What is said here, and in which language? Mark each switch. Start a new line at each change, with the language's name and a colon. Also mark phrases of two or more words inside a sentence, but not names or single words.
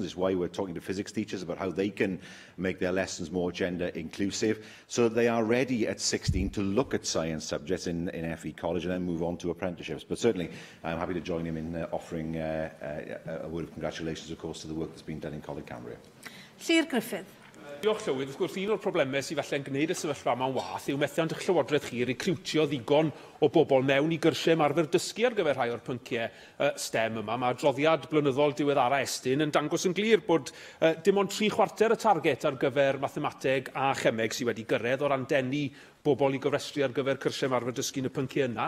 English: It's why we're talking to physics teachers about how they can make their lessons more gender inclusive, so that they are ready at 16 to look at science subjects in FE College and then move on to apprenticeships. But certainly I'm happy to join him in offering a word of congratulations, of course, to the work that's been done in Coleg Cambria. Llyr Griffith.
Welsh: Diolch, Llywydd. Wrth gwrs, un o'r problemau sydd falle'n gwneud y sefyllfa yma'n wath yw methiant eich llywodraeth chi recriwtio ddigon o bobl mewn i gyrsiau ymarfer dysgu ar gyfer rhai o'r pynciau STEM yma. Mae adroddiad blynyddol diweddara Estyn yn dangos yn glir bod dim ond 3/4 y target ar gyfer mathemateg a chemeg sydd wedi gyrraedd o ran denu bobl i gyfrestru ar gyfer cyrsiau ymarfer dysgu yn y pynciau yna.